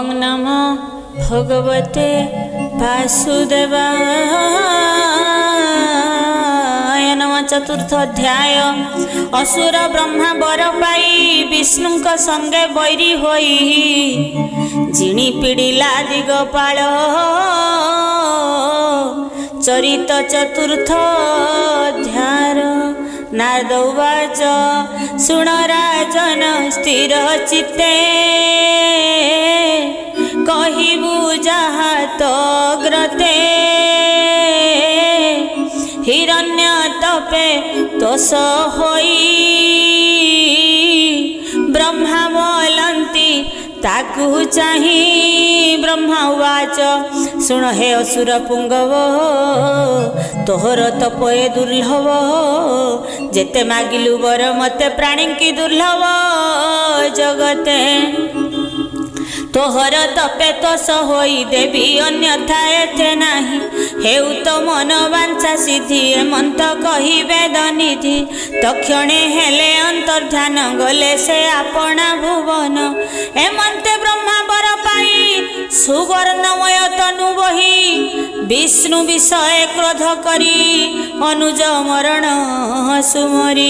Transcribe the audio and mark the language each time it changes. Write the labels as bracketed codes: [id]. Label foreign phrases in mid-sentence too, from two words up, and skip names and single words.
[sa] नमो भगवते वासुदेवाय नमः। [or] ଚତୁର୍ଥ ଅଧ୍ୟାୟ। ଅସୁର ବ୍ରହ୍ମା ବର ପାଇ ବିଷ୍ଣୁ ସଙ୍ଗେ ବୈରୀ ହୋଇ ଜିଣୀ ପୀଡ଼ିଲା ଦିଗପାଳ। ଚରିତ ଚତୁର୍ଥ ଅଧ୍ୟାୟ। [sa] नारद उवाच [or] ଶୁଣ ରାଜନ ସ୍ଥିର ଚିତ୍ତେ କହିବୁ ଯାହା ତଗ୍ରତେ ହିରଣ୍ୟ ତପେ ତୋଷ ହୋଇ ବ୍ରହ୍ମା ବୋଲନ୍ତି ତାକୁ ଚାହିଁ। [sa] ब्रह्मा उवाच [or] ଶୁଣ ହେ ଅସୁର ପୁଙ୍ଗବ ତୋହର ତପଏ ଦୁର୍ଲଭ ଯେତେ ମାଗିଲୁ ବର ମତେ ପ୍ରାଣୀ କି ଦୁର୍ଲଭ ଜଗତେ। ତୋହର ତପେ ତୋଷ ହୋଇ ଦେବୀ ଅନ୍ୟଥା ଏଥେ ନାହିଁ। ହେଉ ତୋ ମନ ବାଞ୍ଛା ସିଦ୍ଧି ଏମନ୍ତ କହି ବେଦ ନିଧି। ତକ୍ଷଣେ ହେଲେ ଅନ୍ତର୍ଧ୍ୟାନ ଗଲେ ସେ ଆପଣା ଭୁବନ। ଏମନ୍ତେ ବ୍ରହ୍ମା ବର ପାଇ ସୁବର୍ଣ୍ଣମୟ ତନୁ ବହି ବିଷ୍ଣୁ ବିଷୟ କ୍ରୋଧ କରି ଅନୁଜ ମରଣ ସୁମରି।